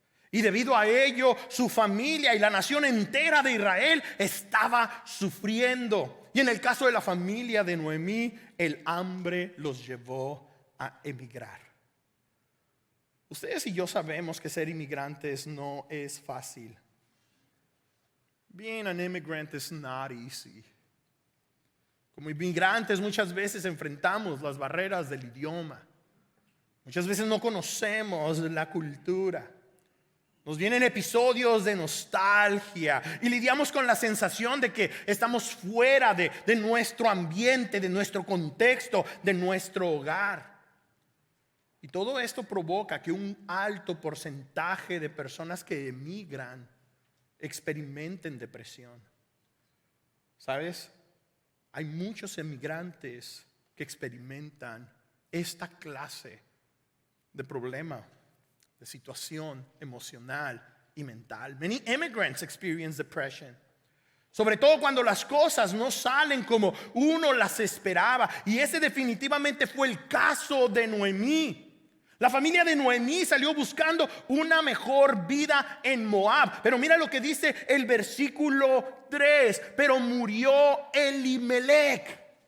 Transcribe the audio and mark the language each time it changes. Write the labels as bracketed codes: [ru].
[es] Y debido a ello, su familia y la nación entera de Israel estaba sufriendo. Y en el caso de la familia de Noemí, el hambre los llevó a emigrar. Ustedes y yo sabemos que ser inmigrantes no es fácil. [en] Being an immigrant is not easy. [es] Como inmigrantes muchas veces enfrentamos las barreras del idioma. Muchas veces no conocemos la cultura. Nos vienen episodios de nostalgia y lidiamos con la sensación de que estamos fuera de nuestro ambiente, de nuestro contexto, de nuestro hogar. Y todo esto provoca que un alto porcentaje de personas que emigran experimenten depresión. ¿Sabes? Hay muchos emigrantes que experimentan esta clase de problema, de situación emocional y mental. [en] Many immigrants experience depression. [es] Sobre todo cuando las cosas no salen como uno las esperaba. Y ese definitivamente fue el caso de Noemí. La familia de Noemí salió buscando una mejor vida en Moab. Pero mira lo que dice el versículo 3. Pero murió Elimelech.